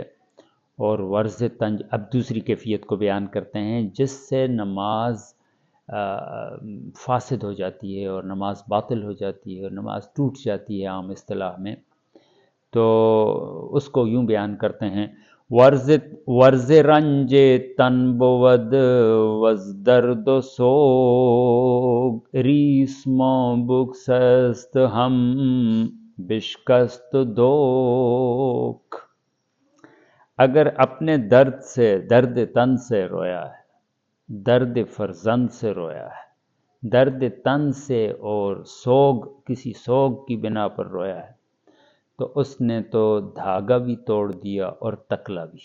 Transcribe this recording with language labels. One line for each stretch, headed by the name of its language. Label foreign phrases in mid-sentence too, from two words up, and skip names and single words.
Urdu: اور ورز تنج، اب دوسری کیفیت کو بیان کرتے ہیں جس سے نماز فاسد ہو جاتی ہے اور نماز باطل ہو جاتی ہے اور نماز ٹوٹ جاتی ہے عام اصطلاح میں، تو اس کو یوں بیان کرتے ہیں،
Persian: ورز رنج تن بود وز درد و سوگ ریسما بکسست ہم بشکست دوک۔
Urdu: اگر اپنے درد سے، درد تن سے رویا ہے، درد فرزند سے رویا ہے، درد تن سے اور سوگ، کسی سوگ کی بنا پر رویا ہے، تو اس نے تو دھاگا بھی توڑ دیا اور تکلا بھی۔